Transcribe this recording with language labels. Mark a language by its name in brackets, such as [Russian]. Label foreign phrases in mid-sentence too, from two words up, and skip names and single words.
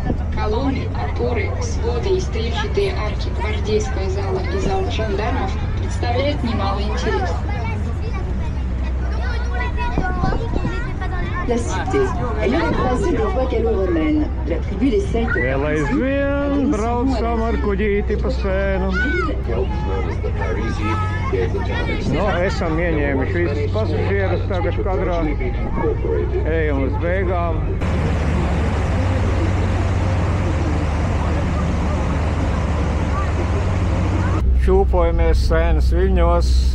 [Russian] Колонны, опоры, своды и стрельчатые арки гвардейского зала и зала жандармов представляют немало интереса. [French] La cité. Elle est croisée des voies gallo-romaines. La tribu des Celtes. [Latvian] Vēl aizvien braucam ar kuģīti pa Sēnu. Esam ieņēmuši visus pasažierus tagad kadrā. Ejam uz beigām. Šūpojamies Sēnas viļņos.